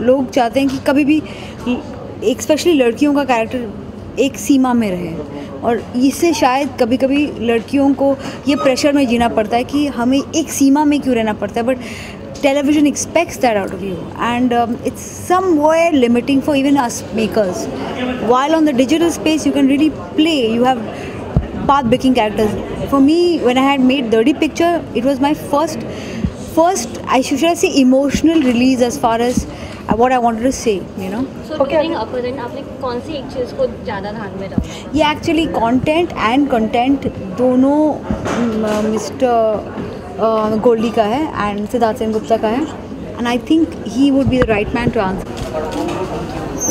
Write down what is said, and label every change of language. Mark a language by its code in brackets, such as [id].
[hi] लोग चाहते हैं कि कभी भी एक स्पेशली लड़कियों का कैरेक्टर एक सीमा में रहे, और इससे शायद कभी कभी लड़कियों को ये प्रेशर में जीना पड़ता है कि हमें एक सीमा में क्यों रहना पड़ता है, [en] बट television expects that out of you, and it's somewhere limiting for even us makers. While on the digital space you can really play, you have path-breaking characters. For me, when I had made Dirty Picture, it was my first I should say emotional release as far as what I wanted to say, you know. [hi] So during अपहरण आपने कौन सी एक चीज़ को ज़्यादा ध्यान में रखा? [en] ये actually content and content [hi] दोनों मिस्टर गोल्डी का है [en] And Siddharth Sengupta का है, and I think he would be the right man to answer.